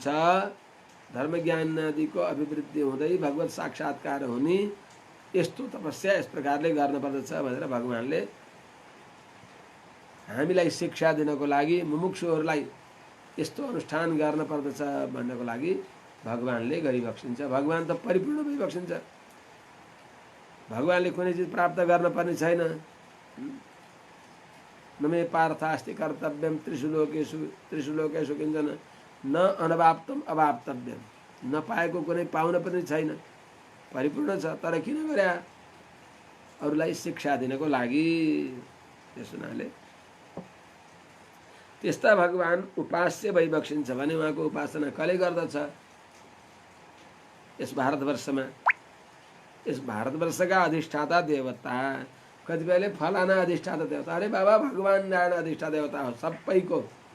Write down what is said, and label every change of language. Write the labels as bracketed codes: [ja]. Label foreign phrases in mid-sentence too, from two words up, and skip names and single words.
[ne] धर्म ज्ञान आदिको अभिवृद्धि हुँदै भगवत साक्षात्कार हुने यस्तो तपस्या यस प्रकारले गर्न पर्दछ भनेर भगवानले हामीलाई शिक्षा दिनको लागि, मुमुक्षुहरूलाई यस्तो अनुष्ठान गर्न पर्दछ भन्नको लागि भगवानले गरिबक्सिन्छ। भगवान त परिपूर्ण भइबक्सिन्छ। भगवानले कुनै चिज प्राप्त गर्न पर्ने छैन। [sa] नमे पार्थास्ति कर्तव्यम त्रिषु लोकेषु किञ्चन न अनवाप्तम अवाप्तव्यम। [ne] नपाएको कुनै पाउन पनि छैन, परिपूर्ण छ। तर किन गर्या? अरूलाई शिक्षा दिनको लागि। त्यस हुनाले त्यस्ता भगवान उपास्य भइबक्सिन्छ भने उहाँको उपासना कसले गर्दछ? यस भारतवर्षमा यस भारतवर्षका अधिष्ठाता देवता, कतिपयले फलाना अधिष्ठाता देवता, अरे बाबा भगवान नारायण अधिष्ठाता देवता हो।